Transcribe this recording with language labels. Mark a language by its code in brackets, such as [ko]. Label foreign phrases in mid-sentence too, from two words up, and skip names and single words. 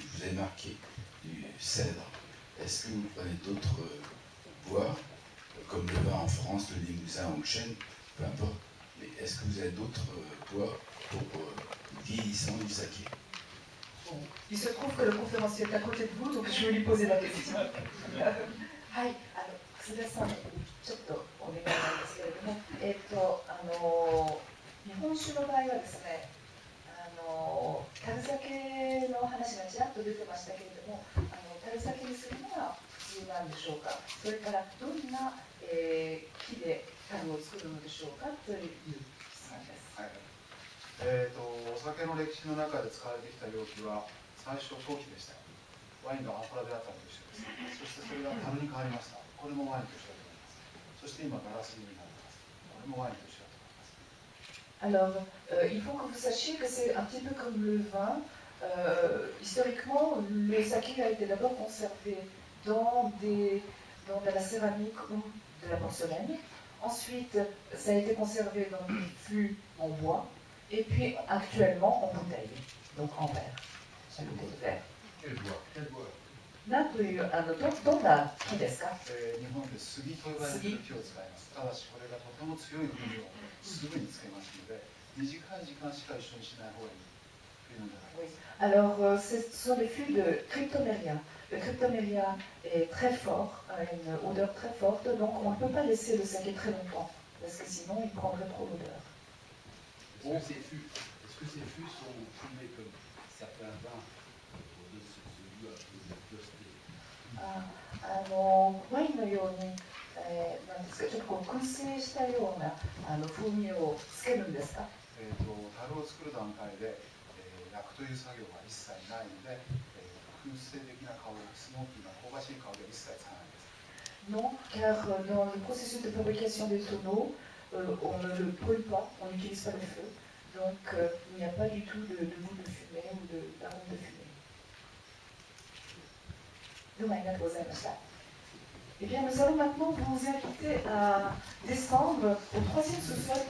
[fr] Vous avez marqué du cèdre. Est-ce que vous prenez d'autres bois, comme le vin en France, le limousin ou le chêne, peu importe, mais est-ce que vous avez d'autres bois pour le vieillissement du saké? Bon, il se trouve que le conférencier est à côté de vous, donc je vais lui poser la question. [ja] Hi, 楠田さん、ちょっとお願いなんですけれども、日本酒の場合はですね、 樽酒の話がちらっと出てましたけれども、樽酒にするのは普通なんでしょうか、それからどんな、木で樽を作るのでしょうかという質問です。はい、お酒の歴史の中で使われてきた容器は最初陶器でした。ワインがアンフォラであったのと一緒です。そしてそれが樽に変わりました。これもワインと一緒だと思います。そして今ガラスになってます。これもワインと一緒だと思います。 [fr] Alors, il faut que vous sachiez que c'est un petit peu comme le vin. Historiquement, le saké a été d'abord conservé dans de la céramique ou de la porcelaine. Ensuite, ça a été conservé dans des fûts en bois. Et puis, actuellement, en bouteille, donc en verre. En bouteille de verre. Quel bois? Quel bois? [ja] なんというどんな木ですか？日本で杉と呼ばれる木を使います。ただしこれがとても強い風味をすぐにつけますので、短い時間しか一緒にしない方がいいというのであります。 [fr] Alors, ce sont des fûts de cryptoméria. Le cryptoméria est très fort, a une odeur très forte, donc on ne peut pas laisser le saké très longtemps, parce que sinon il prendrait trop d'odeur. Est-ce que ces fûts sont fumés comme certains vins de celui à cause de [ja] ワインのように、なんですか、ちょっとこう燻製したような風味をつけるんですか？樽を作る段階で、焼くという作業が一切ないので、燻製的な香り、スモーキーな香ばしい香りは一切つかないです。 [fr] Non, car dans le processus de fabrication des tonneaux, on ne le brûle pas, on n'utilise pas le feu, donc il n'y a pas du tout de goût de fumée ou d'arôme de fumée. [ja] どうもありがとうございました。 [fr] Eh bien, nous allons maintenant vous inviter à descendre au troisième sous-sol.